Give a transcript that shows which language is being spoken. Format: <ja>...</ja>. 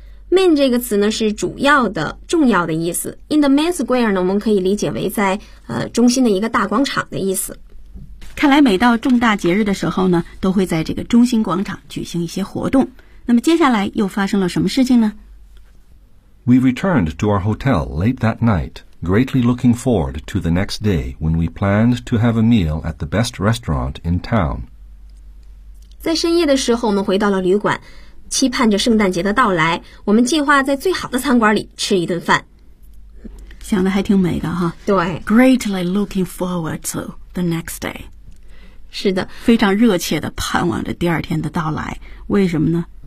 <zh>Main 这个词呢是主要的、重要的意思。</zh> <en>In the main square</en> <zh>呢，我们可以理解为在中心的一个大广场的意思。看来每到重大节日的时候呢，都会在这个中心广场举行一些活动。那么接下来又发生了什么事情呢</zh> <en>？We returned to our hotel late that night, greatly looking forward to the next day when we planned to have a meal at the best restaurant in town.</en> <zh>在深夜的时候，我们回到了旅馆。期盼着圣诞节的到来，我们计划在最好的餐馆里吃一顿饭。想的还挺美的哈。对。</zh> <en>Greatly looking forward to the next day.</en> <zh>是的。非常热切的盼望着第二天的到来。为什么呢？</zh>